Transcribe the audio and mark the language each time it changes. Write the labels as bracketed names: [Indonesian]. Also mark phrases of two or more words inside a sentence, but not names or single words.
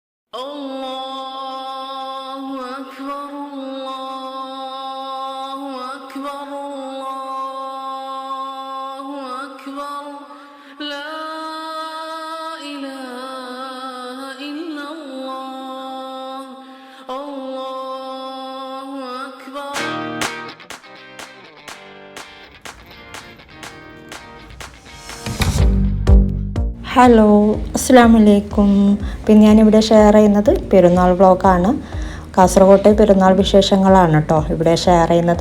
[Arabic] الله أكبر، الله أكبر، الله أكبر، لا إله إلا الله، الله أكبر. [Malayalam] ഹലോ, [Arabic] السلام عليكم. [Malayalam] പിന്നെ ഞാനിവിടെ ഷെയർ ചെയ്യുന്നത് പെരുന്നാൾ വ്ളോഗാണ്. കാസർഗോട്ടെ പെരുന്നാൾ വിശേഷങ്ങളാണ് കേട്ടോ ഇവിടെ ഷെയർ ചെയ്യുന്നത്.